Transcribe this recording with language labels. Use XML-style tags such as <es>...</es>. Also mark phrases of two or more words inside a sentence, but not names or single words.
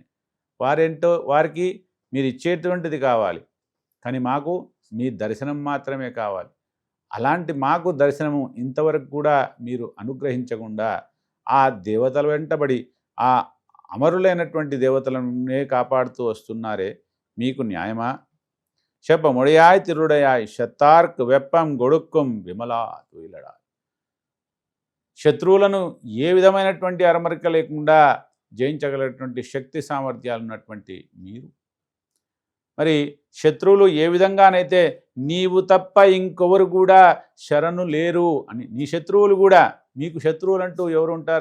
<te>వారేంటో వారికి మీరు ఇచ్చేటువంటిది కావాలి, కానీ మాకు మీ దర్శనం మాత్రమే కావాలి. అలాంటి మాకు దర్శనము ఇంతవరకు కూడా మీరు అనుగ్రహించకుండా ఆ దేవతల వెంటబడి ఆ అమరులైనటువంటి దేవతలనే కాపాడుతూ వస్తున్నారే, మీకు న్యాయమా?</te> <ta>செப்பமுடையாய் திருடையாய் செற்றார்க்கு வெப்பம் கொடுக்கும் விமலா துயிலெழாய்.</ta> <te>శత్రువులను ఏ విధమైనటువంటి అరమరిక లేకుండా జయించగలిగినటువంటి శక్తి సామర్థ్యాలు ఉన్నటువంటి మీరు, మరి శత్రువులు ఏ విధంగానైతే నీవు తప్ప ఇంకొవరు కూడా శరణు లేరు అని, నీ శత్రువులు కూడా, మీకు శత్రువులు అంటూ ఎవరు ఉంటారు?</te>